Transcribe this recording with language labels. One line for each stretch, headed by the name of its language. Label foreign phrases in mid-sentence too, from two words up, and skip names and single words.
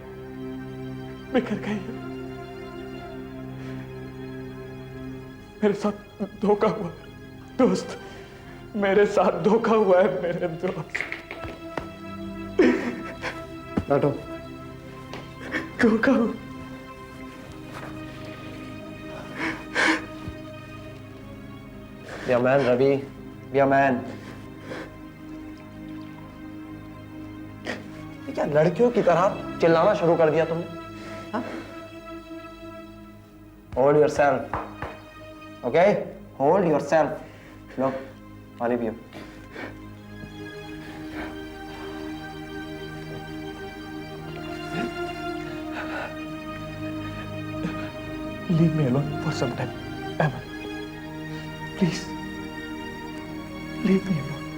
Hindi: बिखर गई. मेरे साथ धोखा हुआ दोस्त. मेरे साथ धोखा हुआ है मेरे दोस्त. बैठो. धोखा हुआ.
English: Be a man, रवि. Be a man.
Hindi: ये क्या लड़कियों की तरह चिल्लाना शुरू कर दिया तुमने? हाँ?
English: Hold yourself. Okay? Hold yourself.
Hindi: लो, पानी पियो.
English: Leave me alone for some time, Emma. Please, leave me alone.